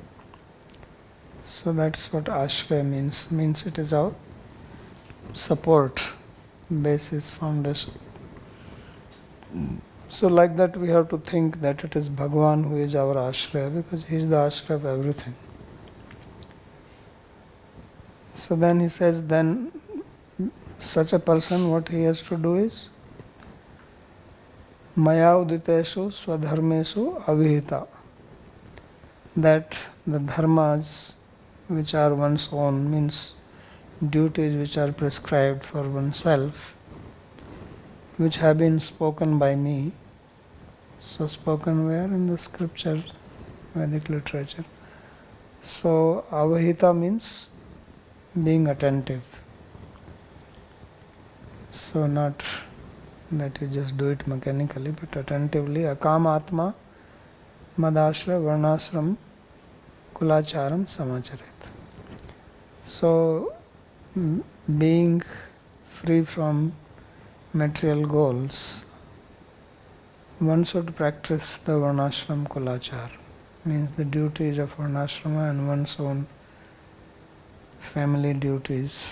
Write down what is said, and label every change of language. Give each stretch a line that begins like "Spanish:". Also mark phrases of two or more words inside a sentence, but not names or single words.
English: So that's what ashraya means. Means it is our support, basis, foundation. So like that we have to think that it is Bhagavan who is our ashraya, because he is the ashraya of everything. So then he says, then such a person, what he has to do is
Sanskrit: Maya uditeshu swadharmeshu avihita,
English: that the dharmas which are one's own, means duties which are prescribed for oneself, which have been spoken by me. So spoken where? In the scripture, Vedic literature. So avahita means being attentive. So not that you just do it mechanically, but attentively.
Sanskrit: Akam atma madashra varnashram kulacharam samacharet.
English: So being free from material goals, one should practice the
Sanskrit: varnashram kulachar,
English: means the duties of varnashrama and one's own family duties.